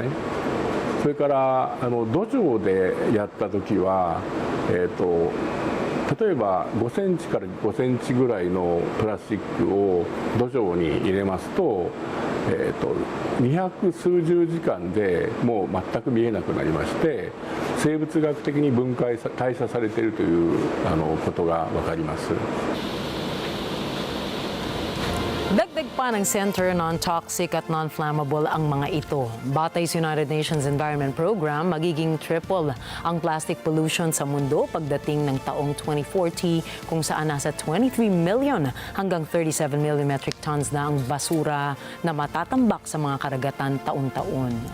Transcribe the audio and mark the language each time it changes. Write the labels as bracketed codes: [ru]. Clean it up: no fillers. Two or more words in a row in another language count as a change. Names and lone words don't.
[ja] それから土壌でやった時は、例えば5センチから5センチぐらいのプラスチックを土壌に入れますと、200数十時間でもう全く見えなくなりまして、生物学的に代謝されているということが分かります。 [tl] Dagdag pa ng Center non-toxic at non-flammable ang mga ito. Batay sa United Nations Environment Program, magiging triple ang [en] plastic pollution [tl] sa mundo pagdating ng taong 2040, kung saan nasa 23 million hanggang 37 million [en] metric tons [tl] na ang basura na matatambak sa mga karagatan taon-taon.